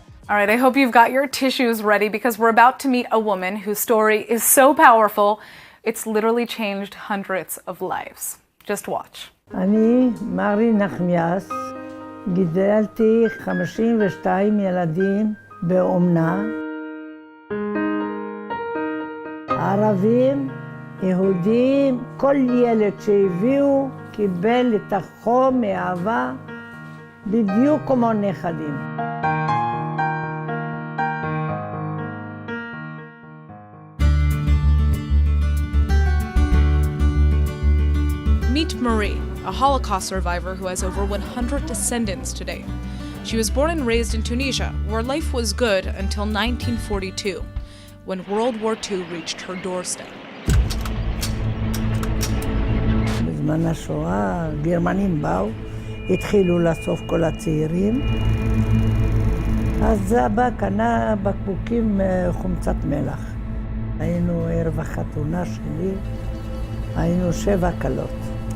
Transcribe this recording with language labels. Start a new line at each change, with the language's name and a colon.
English: All right, I hope you've got your tissues ready because we're about to meet a woman whose story is so powerful, it's literally changed hundreds of lives. Just watch.
Hebrew: אני מרי נחמיאס, גידלתי 52 ילדים באומנה. ערבים, יהודים, כל ילד שהביאו קיבל את החום מאהבה בדיוק כמו נכדים.
English: Meet Marie, a Holocaust survivor who has over 100 descendants today. She was born and raised in Tunisia, where life was good until 1942, when World War II reached her doorstep.
Hebrew: בזמן השואה, גרמנים באו, התחילו לאסוף כל הצעירים. אז אבא קנה בקבוקים חומצת מלח. היינו ערב החתונה שלי, היינו 7 כלות.